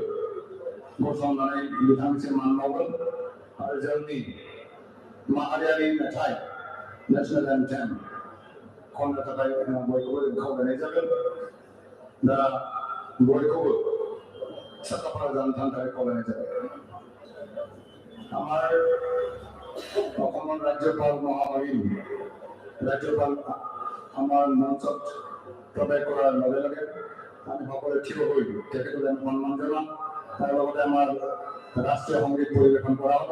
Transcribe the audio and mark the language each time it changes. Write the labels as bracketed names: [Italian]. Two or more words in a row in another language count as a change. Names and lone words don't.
[Bodo] गसंनानै बिथांनिसिम मान बावगोन आरो जोंनि माहारियारि मेथाइ [English] national anthem [Bodo] खननो थाखाय बयखौबो जों खावलायनाय जागोन दा बयखौबो साखाफारा जानो थाखाय खावलायनाय जाबाय [Assamese] আমাৰ অসমৰ ৰাজ্যপাল মহামহিম ৰাজ্যপাল আমাৰ মঞ্চত প্ৰৱেশ কৰাৰ লগে লগে আমি সকলোৱে থিয় হৈ তেখেতলৈ আমি সন্মান জনাম। তাৰ লগতে আমাৰ ৰাষ্ট্ৰীয় সংগীত পৰিৱেশন কৰা হ'ব।